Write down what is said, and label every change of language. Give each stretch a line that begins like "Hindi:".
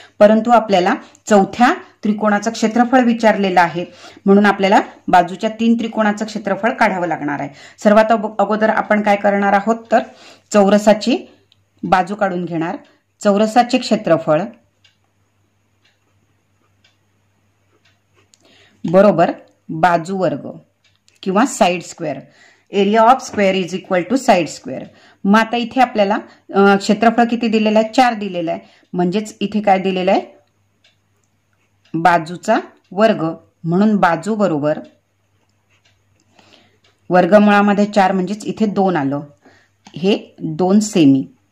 Marathi: परंतु आपल्याला चौथ्या त्रिकोणाचं क्षेत्रफळ विचारलेलं आहे, म्हणून आपल्याला बाजूच्या 3 त्रिकोणाचं क्षेत्रफळ काढावं लागणार आहे. सर्वात अगोदर आपण काय करणार आहोत, तर चौरसाची बाजू काढून घेणार. चौरसाचे क्षेत्रफळ बरोबर बाजू वर्ग किंवा side square.
English: Area of square is equal to side square.
Marathi: मग आता इथे आपल्याला क्षेत्रफळ किती दिलेलं आहे, 4 दिलेलं आहे. म्हणजेच इथे काय दिलेलं आहे, बाजूचा वर्ग, म्हणून बाजू बरोबर वर्गमुळामध्ये 4 म्हणजेच इथे 2 आलं, हे 2 सेमी.